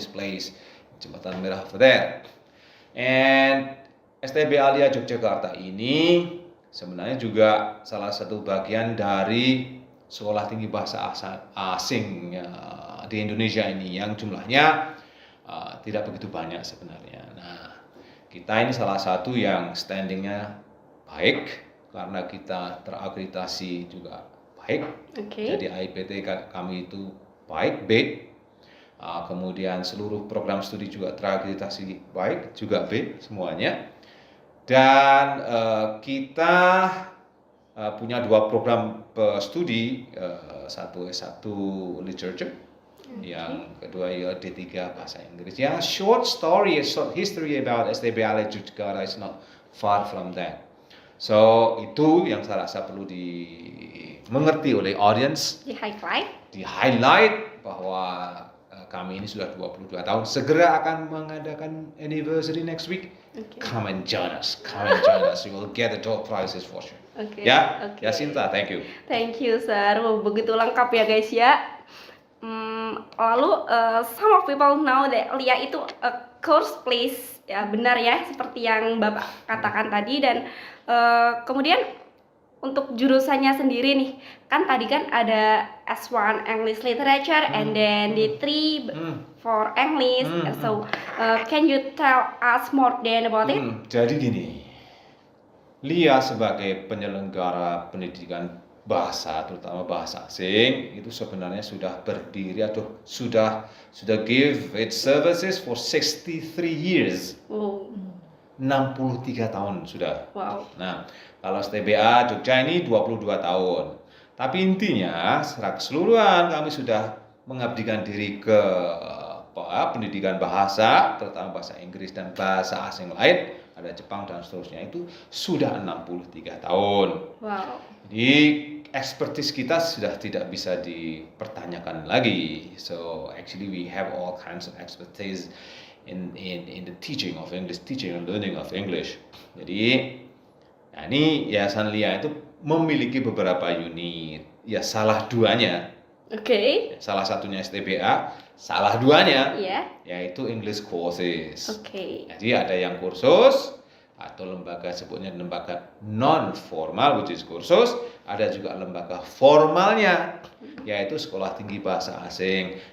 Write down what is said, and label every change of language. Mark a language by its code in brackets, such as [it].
[en] this place, Jembatan Merah over there. [id] And STB Alia Yogyakarta ini sebenarnya juga salah satu bagian dari Sekolah Tinggi Bahasa Asing di Indonesia ini yang jumlahnya tidak begitu banyak sebenarnya. Nah, kita ini salah satu yang standingnya baik karena kita terakreditasi juga baik. Oke. Jadi AIPT kami itu baik, B. Kemudian seluruh program studi juga terakreditasi baik, juga B semuanya. Dan kita punya 2 program studi, satu S1 Literature, yang kedua ya D3 Bahasa Inggris. [en] Ya, short story, short history about STB Alia Yogyakarta is not far from that. [id] So, itu yang saya rasa perlu dimengerti oleh audience, Di highlight. di-highlight bahwa kami ini sudah 22 tahun, segera akan mengadakan anniversary next week. Oke. [en] Come and join us, you will get the top prizes for sure. [id] Oke. Ya, Oke. [en] Yasinta, thank you. Thank you, sir. [id] Wah, begitu lengkap ya, guys ya. Lalu [en] some of people know that LIA itu a course place [id] ya benar ya seperti yang Bapak katakan tadi. Dan kemudian untuk jurusannya sendiri nih, kan tadi kan ada S1 English Literature [en] and then D3 for English. So can you tell us more than about it? [id] Jadi gini, Lia sebagai penyelenggara pendidikan bahasa, terutama bahasa asing, itu sebenarnya sudah berdiri atau sudah [en] give its services for 63 years. Oh, [id] 63 tahun sudah. wow. Nah, kalau STBA Jogja ini 22 tahun. Tapi intinya secara keseluruhan kami sudah mengabdikan diri ke pendidikan bahasa, terutama bahasa Inggris dan bahasa asing lain, ada Jepang dan seterusnya, itu sudah 63 tahun. Wow. Jadi expertise kita sudah tidak bisa dipertanyakan lagi. [en] So actually we have all kinds of expertise in the teaching of English, teaching and learning of English. [id] Jadi nah ini Yayasan Lia itu memiliki beberapa unit. Ya salah duanya, Oke. salah satunya STBA, salah duanya Iya. yaitu English courses. Oke. Jadi ada yang kursus atau lembaga sebutnya lembaga non formal [en] which is [id] kursus, ada juga lembaga formalnya yaitu Sekolah Tinggi Bahasa Asing.